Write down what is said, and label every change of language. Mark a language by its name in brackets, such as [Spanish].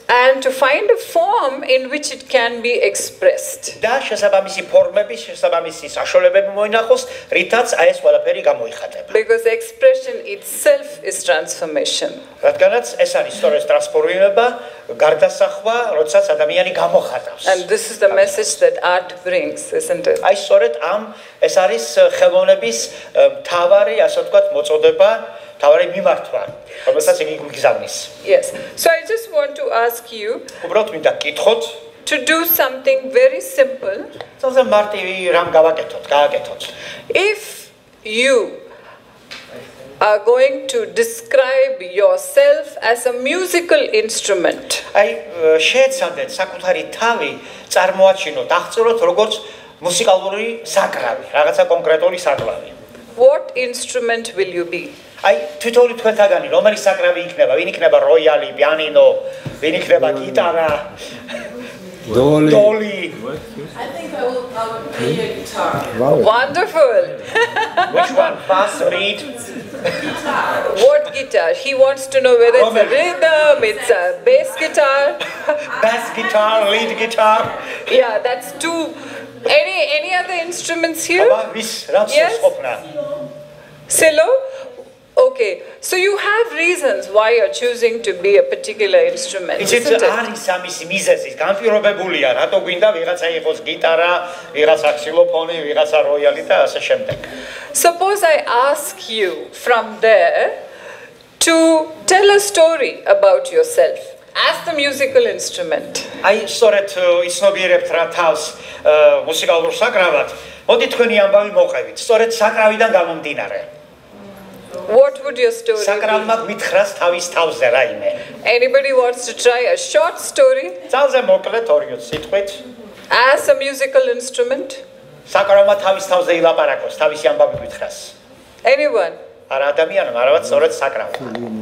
[English] And to find a form in which it can be expressed. [Georgian] და შესაბამისი ფორმები, შესაბამისი საშუალებები მოინახოს, რითაც აი ეს ყველაფერი გამოიხატება. [English] Because expression itself is transformation. [Georgian] რადგანაც ეს არის სწორედ ტრანსფორმირება, გარდასახვა, როდესაც ადამიანი გამოხატავს. [English] And this is the message that art brings, isn't it? [Georgian] აი სწორედ ეს არის ხელოვნების მთავარი, ასე ვთქვათ, მოწოდება, მთავარი მიმართვა, რომელსაც იგი გვიგზავნის. [English] Yes. So I just want to ask you [Georgian] უბრალოდ მინდა გკითხოთ [English] to do something very simple. [Georgian] ძალზე მარტივი რამ გააკეთოთ. [English] If you are going to describe yourself as a musical instrument. [Georgian] აი შეეცადეთ საკუთარი თავი წარმოაჩინოთ, აღწეროთ როგორც მუსიკალური საკრავი, რაღაცა კონკრეტული საკრავი. [English] What instrument will you be? [Georgian] აი თვითონი თქვენთაგანი რომელი საკრავი იქნება? ვინ იქნება როიალი, პიანინო, ვინ იქნება გიტარა? [English] Dolly. I think I will play a guitar. Wow. Wonderful. Which one? Bass, lead? Guitar. What guitar? He wants to know whether it's a rhythm, it's a bass guitar. Bass guitar, lead guitar. Yeah, that's two. Any other instruments here? Yes. Cello? Okay, so you have reasons why you're choosing to be a particular instrument. [Georgian] It's არის ამისი მიზეზი, განპირობებულია, რატო გვინდა ვიღაცა იყოს გიტარა, ვიღაცა ქსილოფონი, ვიღაცა როიალი და ასე შემდეგ. [English] Suppose I ask you from there to tell a story about yourself as the musical instrument. [Georgian] აი სწორედ იცნობიერებთ რა თავს მუსიკალურ საკრავად. მოდი თქვენი ამბავი მოყევით. სწორედ საკრავიდან გამომდინარე. [English] What would your story be? [Georgian] საკრავმა გვითხრას თავის თავზე რაიმე. [English] Anybody wants to try a short story? [Georgian] ძალზე მოკლედ 2 სიტყვით. [English] As a musical instrument? [Georgian] საკრავმა თავის თავზე ილაპარაკოს, თავისი ამბავი გვითხრას. [English] Anyone? [Georgian] არა ადამიანმა, არავად სწორედ საკრავმა.